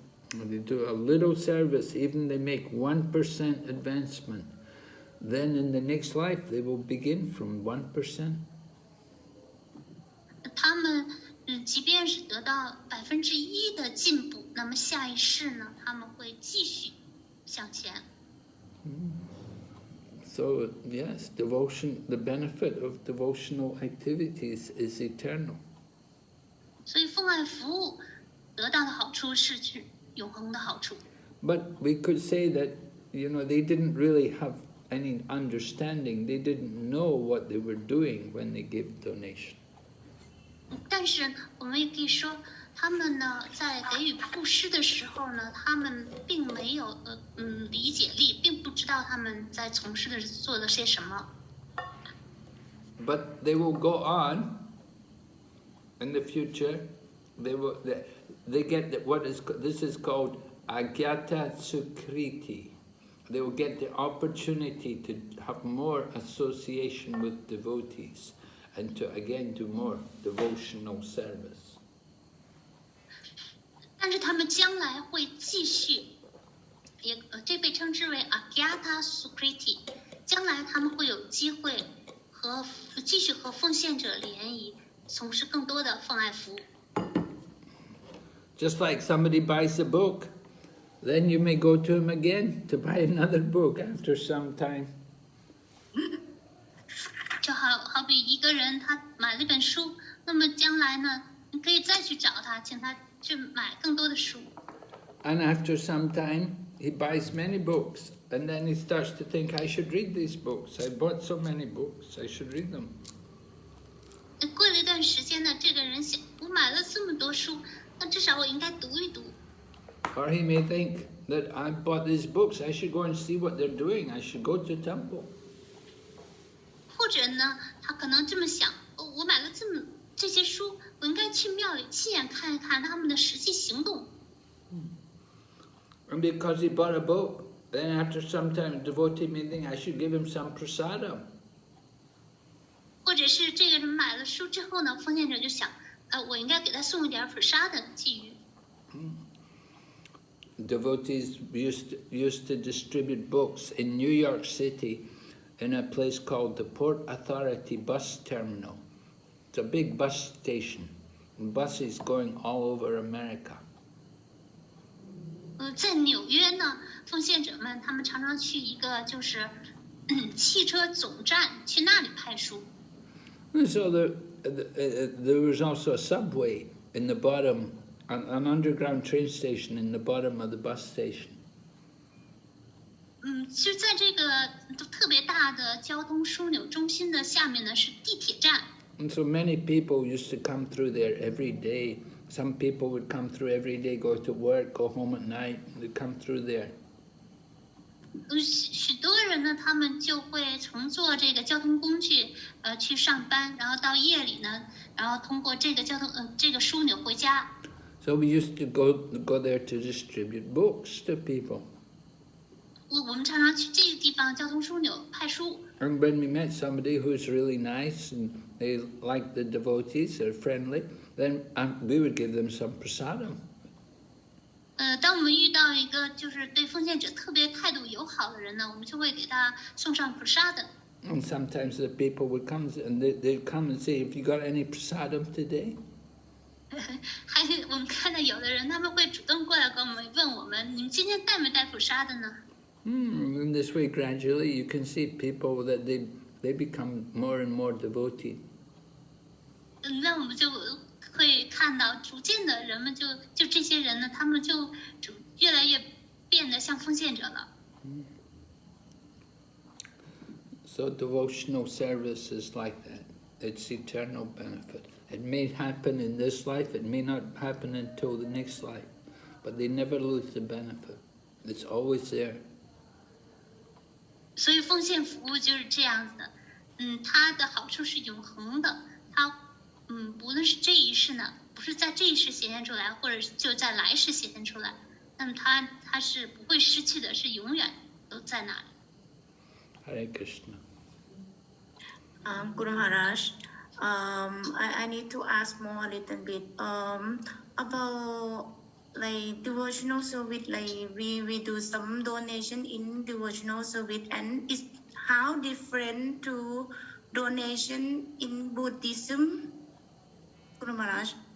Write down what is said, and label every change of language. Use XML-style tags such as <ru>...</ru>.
<en>When they do a little service, even they make 1% advancement, then in the next life they will begin from 1%.</en> <zh>他们即便是得到1%的进步，那么下一世呢，他们会继续向前。</zh> <en>So yes, devotion, the benefit of devotional activities is eternal.</en> <zh>所以奉爱服务得到的好处是永恒的好处。</zh> <en>But we could say that, they didn't really have any understanding. They didn't know what they were doing when they gave donation.</en> <zh>但是我们也可以说，他们呢在给予布施的时候呢，他们并没有理解力，并不知道他们在做了些什么。</zh> <en>But they will go on in the future. They get this is called agyata sukriti. they will get the opportunity to have more association with devotees and to again do more devotional service.</en> <zh>但是他们将来会继续，这被称之为 Agyata Sukriti， 将来他们会有机会继续和奉献者联谊，从事更多的奉爱服务。</zh> <en>Just like somebody buys a book, then you may go to him again to buy another book after some time.</en> <zh>就好比一个人他买了一本书，那么将来呢，你可以再去找他，请他去买更多的书。</zh> <en>And after some time, he buys many books, and then he starts to think, I should read these books. I bought so many books, I should read them.</en> <zh>过了一段时间呢，这个人想，我买了这么多书，那至少我应该读一读。</zh> <en>Or he may think that I bought these books, I should go and see what they're doing, I should go to temple.</en> <zh>或者呢，他可能这么想，我买了这些书，我应该去庙里亲眼看一看他们的实际行动。</zh> <en>And because he bought a book, then after some time, a devotee may think, I should give him some prasadam.</en> <zh>或者是这个人买了书之后呢，奉献者就想，我应该给他送一点 prasada 寄予。</zh> <en>Devotees used to distribute books in New York City in a place called the Port Authority Bus Terminal. It's a big bus station, and buses going all over America.</en> <zh>在纽约呢，奉献者们他们常常去一个就是汽车总站，去那里派书。</zh> <en>And so there was also a subway in the bottom, an underground train station in the bottom of the bus station.</en> <zh>就在这个特别大的交通枢纽中心的下面呢，是地铁站。</zh> <en>And so many people used to come through there every day. Some people would come through every day, go to work, go home at night, they'd come through there.</en> <zh>许多人呢，他们就会乘坐这个交通工具，去上班，然后到夜里呢，然后通过这个这个枢纽回家。</zh> <en>So we used to go there to distribute books to people.</en> <zh>我们常常去这个地方交通枢纽派书。</zh> <en>And when we met somebody who's really nice and they like the devotees, they're friendly, then we would give them some prasadam.</en> <zh>当我们遇到一个就是对奉献者特别态度友好的人呢，我们就会给他送上 prasada。</zh> <en>And sometimes the people would come and they'd come and say, "Have you got any prasadam today?"</en> <zh>还我们看到有的人他们会主动过来跟我们问我们，你们今天带没带 prasada 呢？</zh> <en>In this way, gradually, you can see people that they become more and more devoted.</en> <zh>那我们就会看到，逐渐的人们就这些人呢，他们就越来越变得像奉献者了。</zh> <en>So devotional service is like that. It's eternal benefit. It may happen in this life, it may not happen until the next life, but they never lose the benefit. It's always there.</en> <zh>所以奉献服务就是这样子的，它的好处是永恒的，它无论是这一世呢，不是在这一世显现出来，或者就在来世显现出来，那么它是不会失去的，是永远都在那里。</zh> <en>Hare Krishna. Guru Maharaj, I need to ask more a little bit about like devotional service. Like we do some donation in devotional service, and is how different to donation in Buddhism, Guru Maharaj.</en>